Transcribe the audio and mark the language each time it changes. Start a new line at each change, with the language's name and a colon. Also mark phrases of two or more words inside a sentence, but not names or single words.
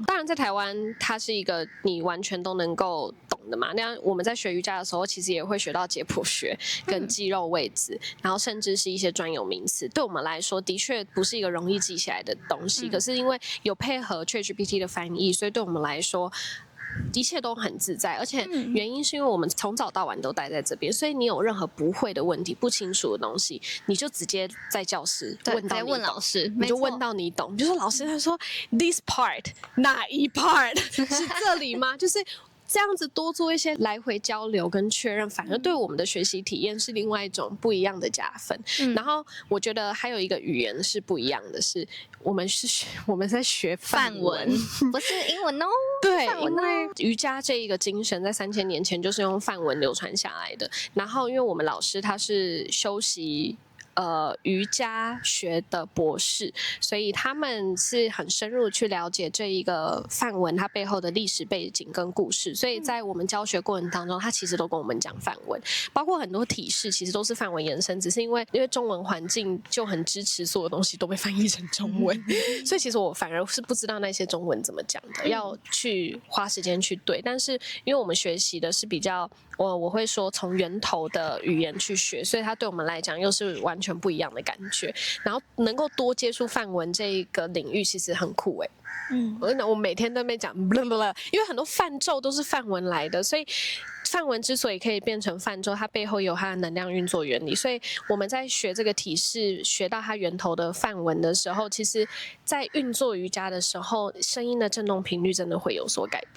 Chinese: 當然在台灣它是一個你完全都能夠懂的嘛，那我們在學瑜伽的時候其實也會學到解剖學跟肌肉位置，然後甚至是一些專有名詞，对我們來說的確不是一個容易記起來的東西，可是因为有配合 ChatGPT 的翻譯，所以對我們來說一切都很自在，而且原因是因為我們從早到晚都待在這邊，所以你有任何不會的問題、不清楚的東西，你就直接在教室問到你懂，問老師，你就問到你懂。比如說老師他說
English: this part
Chinese: 哪一 part 是這裡嗎？就是這樣子多做一些來回交流跟確認，反而對我們的學習體驗是另外一種不一樣的加分。然後我覺得還有一個語言是不一樣的是，我們在學梵文，不是英文哦。对，因為瑜伽這一個精神在3000年前就是用梵文流傳下來的。然後因為我們老師他是修習瑜伽學的博士，所以他們是很深入去了解這一個梵文它背後的歷史背景跟故事，所以在我們教學過程當中，他其實都跟我們講梵文，包括很多體式其實都是梵文延伸，只是因為中文環境就很支持所有東西都被翻譯成中文，所以其實我反而是不知道那些中文怎麼講的，要去花時間去對。但是因為我們學習的是比較我會說從源頭的語言去學，所以它對我們來講又是完全不一樣的感覺。然後能夠多接觸梵文這一個領域，其實很酷欸。我每天都在講，因為很多梵咒都是梵文來的，所以梵文之所以可以變成梵咒，它背後有它的能量運作原理。所以我們在學這個體式，學到它源頭的梵文的時候，其實在運作瑜伽的時候，聲音的振動頻率真的會有所改變。